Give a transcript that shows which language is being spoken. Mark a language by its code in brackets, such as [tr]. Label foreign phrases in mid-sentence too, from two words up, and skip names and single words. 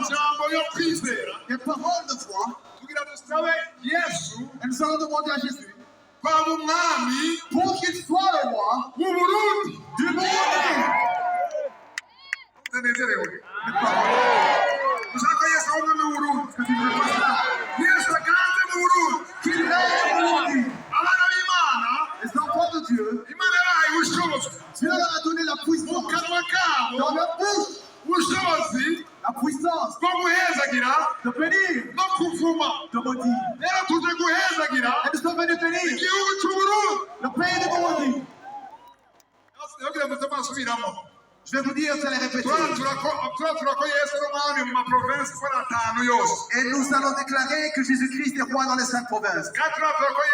[rn] Amajambo yo kwizera. [fr] Des paroles de foi. [rn] Kugira dusabe Yesu [fr] Et nous allons demander à Jésus [rn] kwaba umwami [fr] pour qu'il soit le roi [rn] w'u Burundi. [fr] du Burundi. [rn] Tunezerewe. Ushaka Yesu abe umwami w'u Burundi. Yesu aganze mu Burundi. [fr] Qu'il règne au Burundi. [rn] Abana b'Imana, [fr] Les enfants de Dieu, [rn] Imana yabahaye ubushobozi. [fr] Dieu leur a donné la [rn] Mu [fr] puissance. [rn] kanwa kabo, [fr] Dans leur bouche, [rn] ubushobozi [fr] la puissance [rn] bwo guhezagira [fr] de bénir, [rn] no kuvuma. [fr] de maudire. [rn] Rero tuje guhezagira [fr] Et nous sommes venus bénir [rn] igihugu cy'u Burundi. [fr] le pays du Burundi. [rn] Yogira ngo tuzasubiramo. [fr] Je vais vous dire, vous allez répéter. [rn] Turatura ko Yesu ari umwami mu maprovensi ko ari atanu yose. [fr] Et nous allons déclarer que Jésus-Christ est roi dans les 5 provinces. [rn] Kandi turatura ko